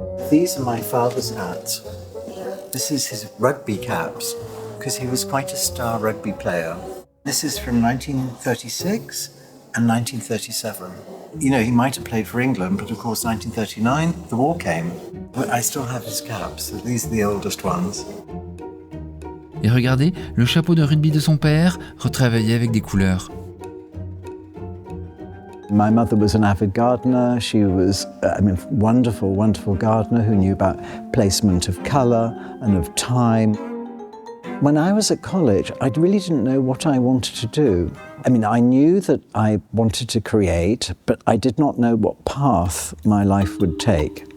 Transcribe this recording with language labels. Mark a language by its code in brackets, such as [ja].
[en] These are my father's hats. This is his rugby caps, because he was quite a star rugby player. This is from 1936 and 1937. He might have played for England, but of course 1939, the war came. But I still have his caps, so these are the oldest ones. [fr] Et regardez, le chapeau de rugby de son père, retravaillé avec des couleurs. [en] My mother was an avid gardener. She was a wonderful, wonderful gardener who knew about placement of colour and of time. When I was at college, I really didn't know what I wanted to do. I knew that I wanted to create, but I did not know what path my life would take.